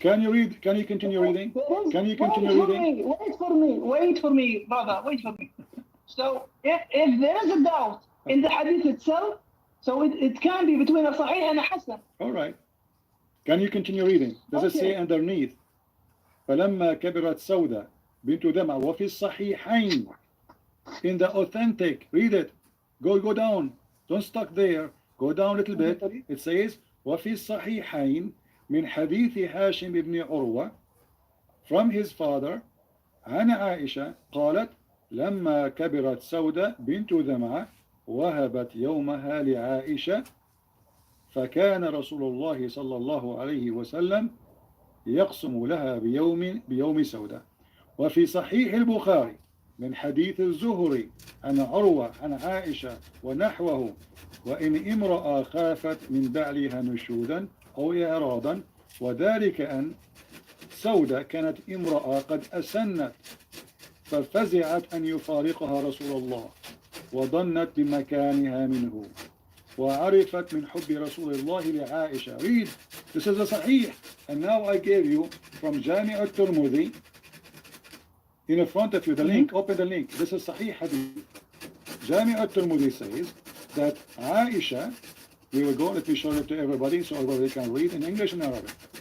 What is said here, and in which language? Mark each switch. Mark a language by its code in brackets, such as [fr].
[en] Can you read? Can you continue reading? Can you continue reading? Wait for me, brother. Wait for me. So if there is a doubt in the hadith itself, so it can be between a Sahih and a Hasan. All right. Can you continue reading? Does it say underneath? [ar] فلما كبرت سودة بنت دمعة وفي الصحيحين, [en] in the authentic, read it. Go down. Don't stuck there. Go down a little bit. It says [ar] وفي الصحيحين من حديث هاشم بن عروة, [en] from his father [ar] عن عائشة قالت لما كبرت سودة بنت دمعة وهبت يومها لعائشة فكان رسول الله صلى الله عليه وسلم يقسم لها بيوم سودة. وفي صحيح البخاري من حديث الزهري عن عروة عن عائشة ونحوه وإن امرأة خافت من بعلها نشودا أو إعراضا وذلك أن سودة كانت امرأة قد أسنت ففزعت أن يفارقها رسول الله وظنت بمكانها منه وعرفت من حب رسول الله لعائشة. [en] Read. This is a Sahih. And now I gave you from Jami' al-Tirmidhi in front of you the link. Open the link. This is Sahih Hadith. Jami' al-Tirmidhi says that Aisha, we will go, let me show it to everybody so everybody can read in English and Arabic.